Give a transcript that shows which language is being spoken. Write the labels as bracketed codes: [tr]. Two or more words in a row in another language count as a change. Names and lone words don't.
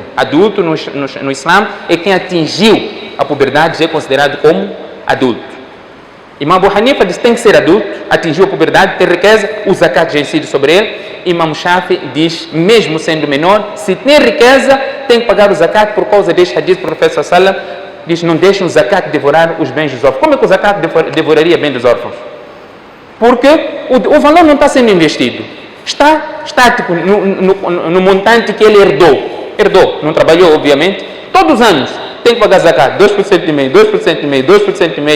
[pt] Adulto no Islã é quem atingiu a puberdade, já é considerado como adulto. Imam Abu Hanifa diz: tem que ser adulto, atingiu a puberdade, tem riqueza, o zakat já incide sobre ele. Imam Shafi diz: mesmo sendo menor, se tem riqueza, tem que pagar o zakat por causa deste hadith do profeta [ar] صلى الله عليه وسلم. [pt] Diz: não deixem o zakat devorar os bens dos órfãos. Como é que o zakat devoraria bens dos órfãos? Porque o valor não está sendo investido. Está estático no montante que ele herdou, não trabalhou, obviamente. Todos os anos tem que pagar zakat, 2,5%, 2,5%, 2,5%.